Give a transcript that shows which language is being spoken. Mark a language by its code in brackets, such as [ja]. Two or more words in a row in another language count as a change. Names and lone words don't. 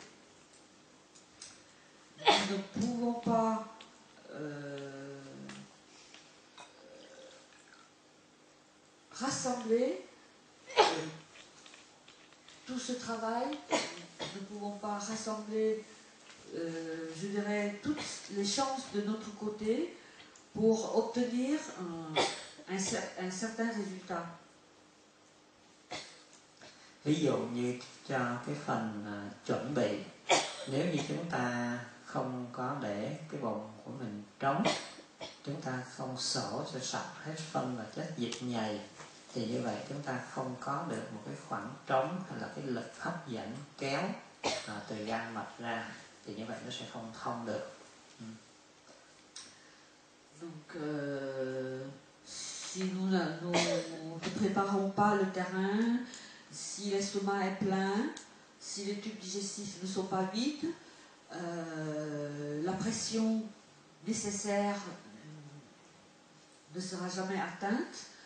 [fr] nous ne pouvons pas rassembler tout ce travail, nous ne pouvons pas rassembler, je dirais, toutes les chances de notre côté pour obtenir un certain résultat. [vi] Ví dụ như cho cái phần chuẩn bị, nếu như chúng ta không có để cái bụng của mình trống, chúng ta không sổ cho sạch hết phân và chất dịch nhầy, thì như vậy chúng ta không có được một cái khoảng trống hay là cái lực hấp dẫn kéo từ gan mật ra, thì như vậy nó sẽ không thông được. [fr] Donc si nous ne préparons pas le terrain, si l'estomac est plein, si les tubes digestifs ne sont pas vides, la pression nécessaire ne sera jamais atteinte.